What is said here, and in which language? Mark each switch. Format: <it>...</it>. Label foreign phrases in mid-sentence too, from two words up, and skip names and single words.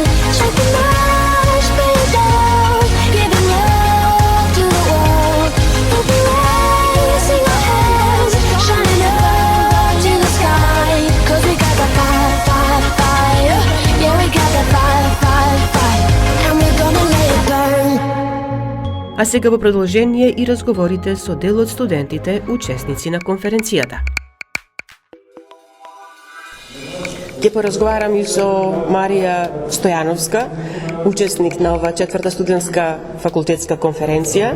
<en>Strike the match, bring it down. Giving love to the world. We'll be raising our hands, shining up to the sky. 'Cause we got the fire, fire, fire. Yeah, we got the fire, fire, fire. And we're gonna let it burn.</en> <mk>А сега во продолжение и разговорите со дел од студентите, учесници на конференцијата. Ќе поразговарам и со Марија Стојановска, учесник на ова четврта студентска факултетска конференција.</mk>